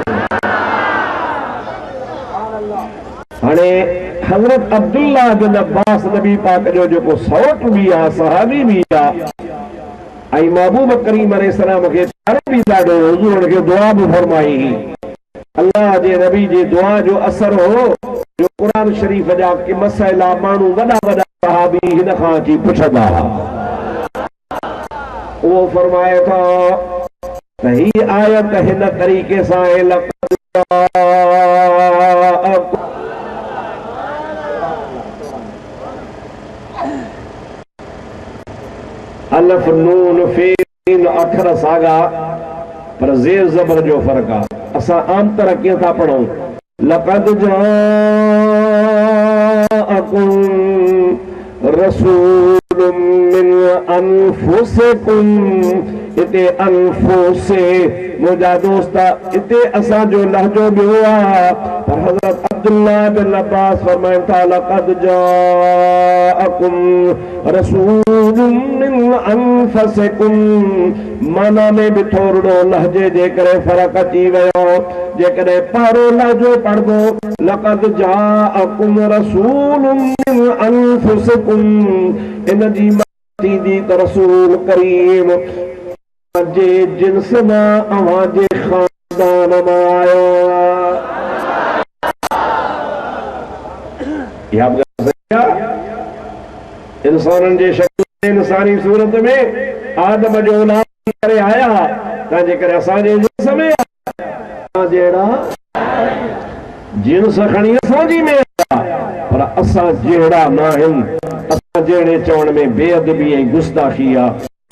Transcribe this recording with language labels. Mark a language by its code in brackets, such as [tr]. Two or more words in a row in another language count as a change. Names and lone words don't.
[sd] हाणे हज़रत अब्दुल्लाह बिन अब्बास नबी पाक जो जेको सौट भी आहे सहाबी भी आहे ऐं महबूब करीम अलैहिस्सलाम खे प्यारो भी ॾाढो हुज़ूर खे दुआ भी फरमाई। अल्लाह जे नबी जी दुआ जो असर हो जो कुरान शरीफ जा के मसइला माण्हू वॾा वॾा सहाबी हिन खां अची पुछंदा वो फरमाए था त ही आयत हिन तरीक़े सां आहे लक़द अलफ नून फीन अखर सागा पर ज़ेर ज़बर जो फर्क आहे। असां आम तरह कीअं था पढ़ूं [ar] لقد جاءكم رسول من [sd] अनफुसिकुम इते अनफुसे मुंहिंजा दोस्त इते असांजो लहजो ॿियो आहे पर हज़रत अब्दुल्लाह बिन अब्बास फरमाइनि था [ar] لقد جاءكم رسول من أنفسكم [sd] माना में भी थोरो लहजे जे करे फ़र्क़ु अची वियो। जेकॾहिं पहिरो लहजो पढ़ंदो [ar] لقد جاءكم رسول من أنفسكم [sd] इन जी थींदी त रसूल करीम जे जिन्स मां अव्हां जे ख़ानदान मां आयो इंसाननि जे शक्ल इंसानी सूरत में आदम जो औलाद करे आया तंहिंजे करे असांजे जिन्स में जहिड़ा जिन्स खणी असांजी में पर असां जहिड़ा न आहिनि असां जहिड़े चवण में बेअदबी ऐं गुस्ताखी आहे।